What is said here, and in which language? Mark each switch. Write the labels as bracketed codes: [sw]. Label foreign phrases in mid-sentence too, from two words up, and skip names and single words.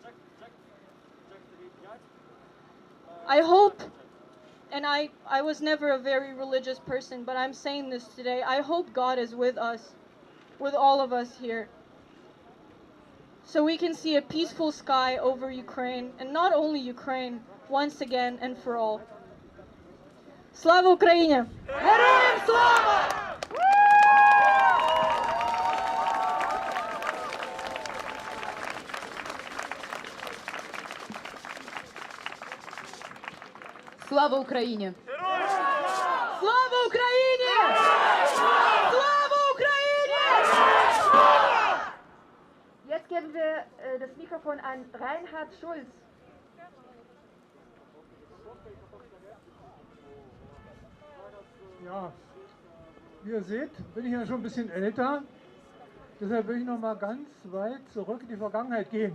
[en] I hope, and I was never a very religious person, but I'm saying this today, I hope God is with us, with all of us here, so we can see a peaceful sky over Ukraine, and not only Ukraine, once again and for all. [uk] Слава Україні! Героям слава! Слава Україні! Слава Україні! Слава Україні! [de] Jetzt geben wir das Mikrofon an Reinhard Schulz. Ja, wie ihr seht, bin ich ja schon ein bisschen älter. Deshalb will ich noch mal ganz weit zurück in die Vergangenheit gehen.